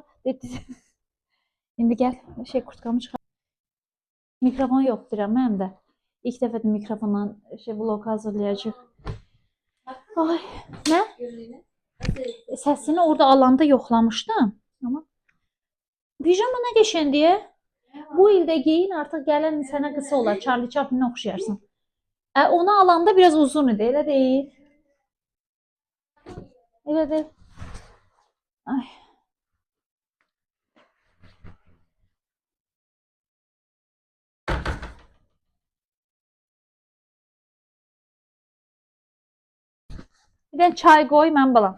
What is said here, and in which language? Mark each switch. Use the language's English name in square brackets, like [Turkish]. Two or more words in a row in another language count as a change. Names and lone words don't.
[Turkish] Şimdi gel şey kurtkamı çıkar. Mikrofon yoktur ama hem de. İlk defa de mikrofonla şey blok hazırlayacak. Ay, ne? [Azerbaijani] Səsini orada alanda yoxlamışdım. Ama pijama nə qəşəng deyə. Bu ildə geyin, artıq gələn sənə qısa olar. Charlie Chaplin'ə oxşayarsan. Onu alanda biraz uzun idi, elə deyil. Elə deyil. Ay. Bir də çay qoy, mən balam.